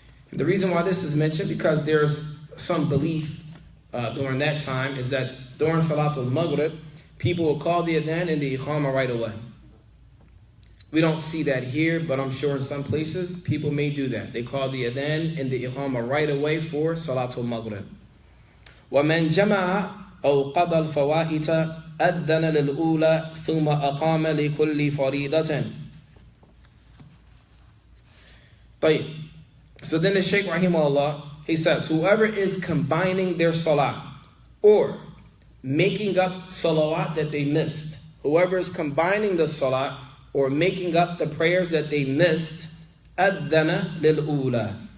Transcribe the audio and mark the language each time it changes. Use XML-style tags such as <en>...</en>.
<en>And the reason why this is mentioned, because there's some belief during that time, is that during Salatul Maghrib, people will call the adhan and the iqamah right away. We don't see that here, but I'm sure in some places people may do that. They call the adhan and the iqamah right away for Salatul Maghrib.</en> <ar>وَمَنْ جَمَعَ أو قضى الفوائت أذن للأولى ثم أقام لكل فريضة. طيب.</ar> <en>So then the Shaykh rahimahullah, he says, whoever is combining their salah or making up salawat that they missed, whoever is combining the salah or making up the prayers that they missed,</en> <ar>أذن للأولى.</ar>